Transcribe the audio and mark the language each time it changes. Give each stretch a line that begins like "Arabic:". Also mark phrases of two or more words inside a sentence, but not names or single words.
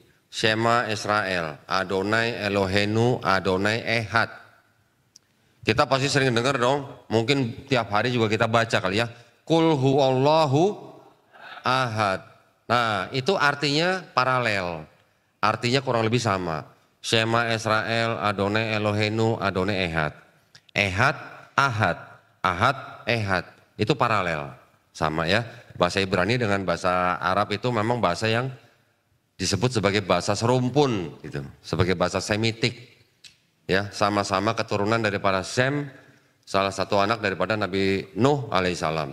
Hebrew: שמע ישראל, אדני אלהינו, אדני אחד.
Indonesian: Kita pasti sering dengar dong, mungkin tiap hari juga kita baca kali ya.
Arabic: قل هو الله أحد.
Indonesian: Nah itu artinya paralel. Artinya kurang lebih sama.
Hebrew: שמע ישראל, אדני אלהינו, אדני אחד. Ehad, Ahad. Ahad, Ehad.
Indonesian: Itu paralel. Sama ya. Bahasa Ibrani dengan bahasa Arab itu memang bahasa yang disebut sebagai bahasa serumpun. Gitu. Sebagai bahasa Semitik. Ya, sama-sama keturunan daripada Sem, salah satu anak daripada Nabi Nuh alaihissalam.